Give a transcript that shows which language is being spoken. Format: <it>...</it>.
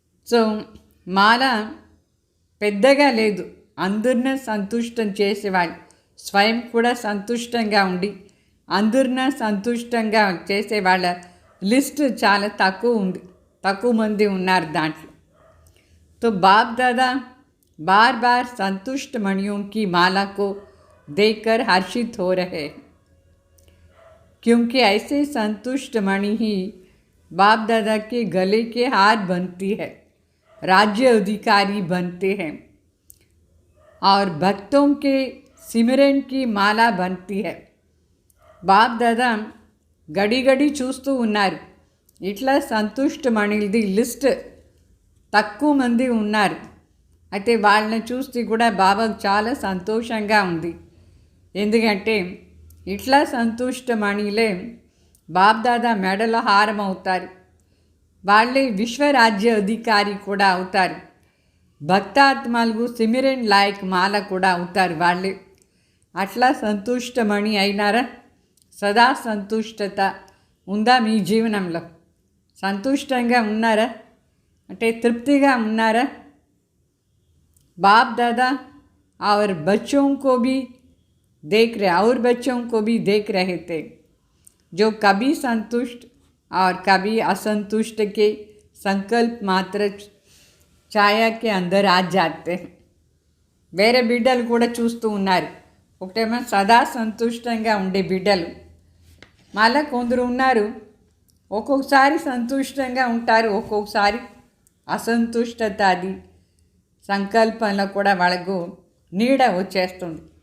<te>So మాల పెద్దగా లేదు, అందరినీ సంతుష్టం చేసేవాళ్ళు, స్వయం కూడా సంతుష్టంగా ఉండి అందరినీ సంతుష్టంగా చేసేవాళ్ళ లిస్ట్ చాలా తక్కువ ఉంది, తక్కువ మంది ఉన్నారు దాంట్లో.</te> <hi>तो बाप दादा बार बार संतुष्ट मणियों की माला को देखकर हर्षित हो रहे हैं, क्योंकि ऐसे संतुष्ट मणि ही बाप दादा के गले के हार बनती है, राज्य अधिकारी बनते हैं और भक्तों के सिमरन की माला बनती है.</hi> <te>బాప్ దాదా గడి గడి చూస్తూ ఉన్నారు. ఇట్లా సంతుష్ట మణిలది లిస్ట్ తక్కువ మంది ఉన్నారు. అయితే వాళ్ళని చూస్తే కూడా బాబాకు చాలా సంతోషంగా ఉంది. ఎందుకంటే ఇట్లా సంతుష్ట మణిలే బాబ్దాదా మెడలో హారం అవుతారు. వాళ్ళే విశ్వరాజ్య అధికారి కూడా అవుతారు. భక్తాత్మలకు సిమిరన్ లాయక్ మాల కూడా అవుతారు వాళ్ళే. అట్లా సంతుష్టమణి అయినారా? సదా సంతుష్టత ఉందా మీ జీవనంలో? సంతుష్టంగా ఉన్నారా? అంటే తృప్తిగా ఉన్నారా?</te> <hi>बाप दादा और बच्चों को भी देख रहे और बच्चों को भी देख रहे थे जो कभी संतुष्ट और कभी असंतुष्ट के संकल्प मात्र ఛాయా के अंदर आ जाते हैं.</hi> <te>వేరే బిడ్డలు కూడా చూస్తూ ఉన్నారు. ఒకటేమో సదా సంతుష్టంగా ఉండే బిడ్డలు, మళ్ళీ కొందరు ఉన్నారు ఒక్కొక్కసారి సంతుష్టంగా ఉంటారు, ఒక్కొక్కసారి అసంతుష్టత అది సంకల్పంలో కూడా వాళ్ళకు నీడ వచ్చేస్తుంది.</te>